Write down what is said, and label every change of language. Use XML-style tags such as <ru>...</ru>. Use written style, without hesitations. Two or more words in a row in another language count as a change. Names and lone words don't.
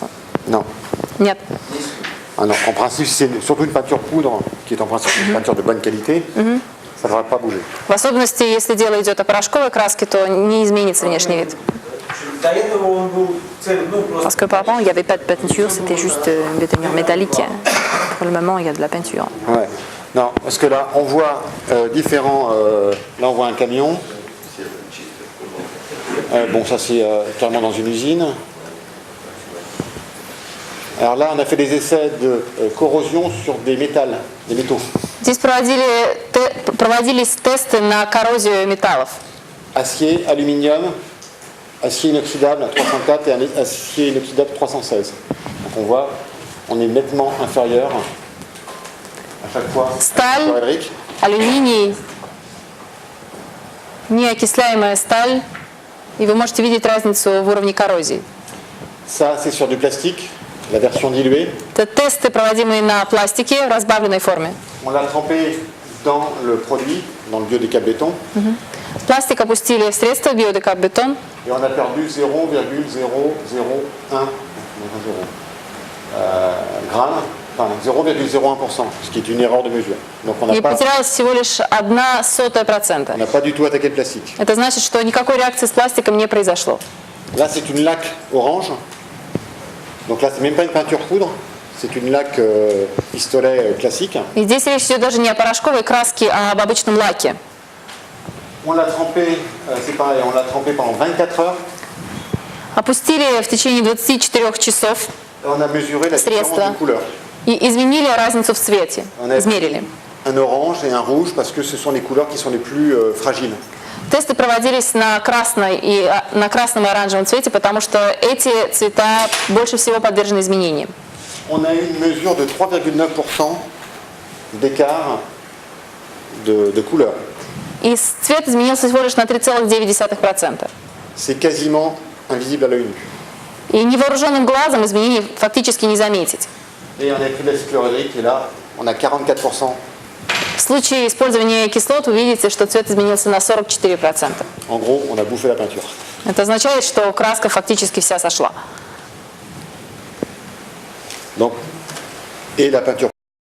<fr>Non.</fr> <ru>Нет.</ru> <fr>Ah non, en principe, c'est surtout une peinture poudre, qui est en principe une peinture de bonne qualité, ça ne devrait pas bouger.</fr> <ru>В особенности, если дело идет о порошковой краске, то не изменится внешний вид. До этого он был</ru> <fr>Parce qu'auparavant, il n'y avait pas de peinture, c'était juste une bétonnière métallique. Pour le moment, il y a de la peinture. Ouais. Non, parce que là, on voit différents. Là, on voit un camion. Bon, ça, c'est clairement dans une usine. Alors là, on a fait des essais de corrosion sur des métaux.</fr> <ru>Здесь проводились тесты на коррозию металлов.</ru> <fr>Acier, aluminium, acier inoxydable à 304 et acier inoxydable 316. Donc on voit, on est nettement inférieur à chaque fois.</fr> <ru>Сталь,</ru> <fr>Chlorhydrique.</fr> <ru>алюминий, неокисляемая сталь. И вы можете видеть разницу в уровне коррозии.</ru> <fr>Ça, c'est sur du plastique, la version diluée.</fr> <ru>Это тесты, проводимые на пластике в разбавленной форме.</ru> <fr>On l'a trempé dans le produit, dans le biodécap-béton,</fr> <ru>Пластик опустили в средство биодекап-бетон.</ru> <fr>et on a perdu 0,001 grammes, enfin 0,01%, ce qui est une erreur de mesure. Donc on</fr> <ru>И</ru> <fr>n'a</fr> <ru>потерялось всего лишь 0,01%.</ru> <fr>pas du tout attaqué le plastique.</fr> <ru>Это значит, что никакой реакции с пластиком не произошло.</ru> <fr>Là, c'est une laque orange. Donc là, c'est même pas une peinture poudre, c'est une laque pistolet classique.</fr> <ru>И здесь речь идет даже не о порошковой краске, а об обычном лаке.</ru> <fr>On l'a trempé, c'est pareil, on l'a trempé pendant 24 heures.</fr> <ru>Опустили в течение 24 часов</ru> <fr>Et on a mesuré la différence</fr> <ru>Средства.</ru> <fr>de couleur.</fr> <ru>и изменили разницу в цвете.</ru> <fr>On a</fr> <ru>Измерили.</ru> <fr>un orange et un rouge parce que ce sont les couleurs qui sont les plus fragiles.</fr> <ru>Тесты проводились на красном и оранжевом цвете, потому что эти цвета больше всего подвержены изменениям.</ru> <fr>On a eu une mesure de 3,9% d'écart de couleur.</fr> <ru>И цвет изменился всего лишь на 3,9%.</ru> <fr>C'est quasiment invisible à l'œil nu.</fr> <ru>И невооруженным глазом изменений фактически не заметить.</ru> <fr>Et on a pris l'acide chlorhydrique et là, on a 44%.</fr> <ru>В случае использования кислот вы видите, что цвет изменился на 44%.</ru> <fr>En gros, on a bouffé la peinture.</fr> <ru>Это означает, что краска фактически вся сошла.</ru> <fr>Donc, et la peinture</fr>